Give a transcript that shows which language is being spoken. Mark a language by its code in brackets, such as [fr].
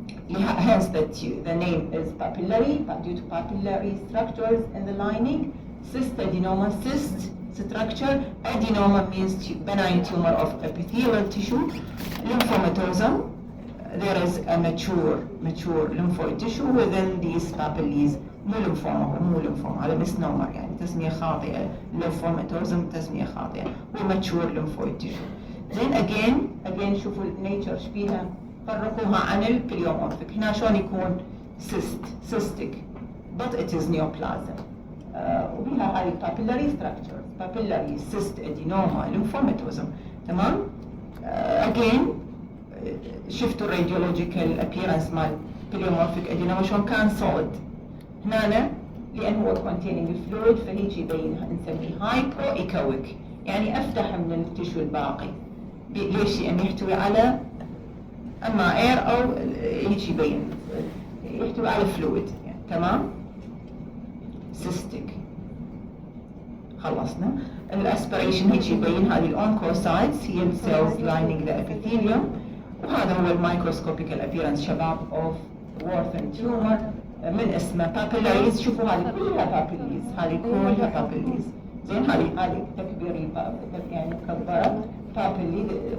[en] Hence the name is papillary due to papillary structures in the lining. Cystadenoma, cyst structure. Adenoma means benign tumor of epithelial tissue. Lymphomatosum, there is a mature lymphoid tissue within these papillae. [ar] مو ليمفوما هذا misnomer يعني تسمية خاطئة. lymphomatosum تسمية خاطئة. [en] وmature lymphoid tissue. [ar] زين again شوفوا النيتشر شبيها فرقوها عن البليومورفيك. هنا شلون يكون [en] cystic but it is neoplasm. [ar] وبها هاي [en] papillary structures, papillary cyst adenoma lymphomatosum. [ar] تمام؟ again شفتوا الراديولوجيكال appearance مال بليومورفيك adenoma شلون كان solid. هنا لأن هو containing fluid فهيك يبين نسميه hypoechoic يعني أفتح من التشو الباقي. ليش؟ لأن يحتوي على أما air أو هيك يبين يحتوي على fluid يعني. تمام؟ cystic. خلصنا. الاسبريشن هيك يبين هذه الأونكوسايتس هي السيلز [en] lining the epithelium. [ar] وهذا هو الميكروسكوبيكال appearance شباب [en] of warthin tumor [ar] من اسمه papillaries. شوفوا هذه كلها papillaries. هذه كلها papillaries. زين هذه تكبيري يعني مكبرة papillae.